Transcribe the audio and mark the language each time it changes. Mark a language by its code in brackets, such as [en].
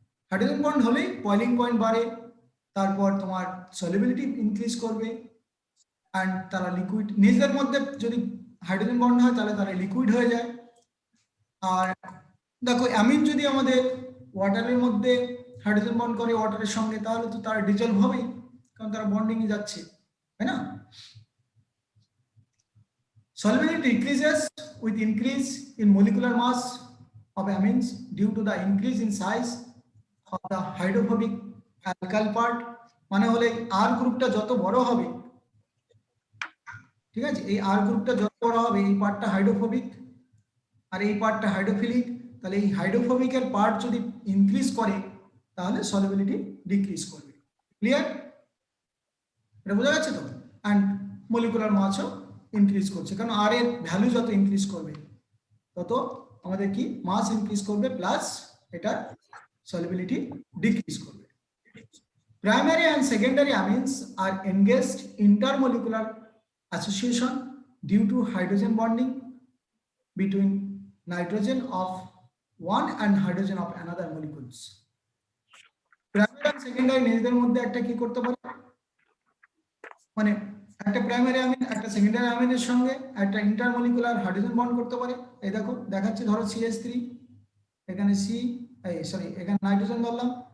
[bn] Hydrogen bond হলেই boiling point বাড়ে, তারপর তোমার সলিবিলিটি ইনক্রিজ করবে, এন্ড তারা লিকুইড, নিজেদের মধ্যে যদি হাইড্রোজেন বন্ড হয় তাহলে তারা লিকুইড হয়ে যায়। আর দেখো, অ্যামিন যদি আমাদের ওয়াটারের মধ্যে হাইড্রোজেন বন্ড করে ওয়াটারের সঙ্গে, তাহলে তো তারা ডিজলভ হবেই, কারণ তারা বন্ডিং এ যাচ্ছে, তাই না? [en] Solubility increases with increase in molecular mass of amines due to the increase in size of the hydrophobic alkyl part. [bn] মানে হলে আর গ্রুপটা যত বড় হবে, ঠিক আছে, এই আর গ্রুপটা যত বড় হবে, এই পার্টটা হাইড্রোফোবিক আর এই পার্টটা হাইড্রোফিলিক, তাহলে এই হাইড্রোফোবিকের পার্ট যদি ইনক্রিজ করে, তাহলে সলিবিলিটি ডিক্রিজ করবে। ক্লিয়ার? এটা বোঝা যাচ্ছে তো? অ্যান্ড মলিকুলার মাসও ইনক্রিজ করছে, কারণ আর এর ভ্যালু যত ইনক্রিজ করবে, তত আমাদের কি মাস ইনক্রিজ করবে, প্লাস এটা সলিবিলিটি ডিক্রিজ করবে। [en] Primary and secondary amines are engaged intermolecular association due to hydrogen bonding between nitrogen of one and hydrogen of another molecules. [bn] Primary and secondary নিজেদের মধ্যে একটা কি করতে পারে, মানে একটা প্রাইমারি অ্যামিন একটা সেকেন্ডারি অ্যামিনের সঙ্গে একটা ইন্টারমলিকুলার হাইড্রোজেন বন্ড করতে পারে। এই দেখো দেখাচ্ছি, ধরো CH3, এখানে C, সরি এখানে নাইট্রোজেন ধরলাম,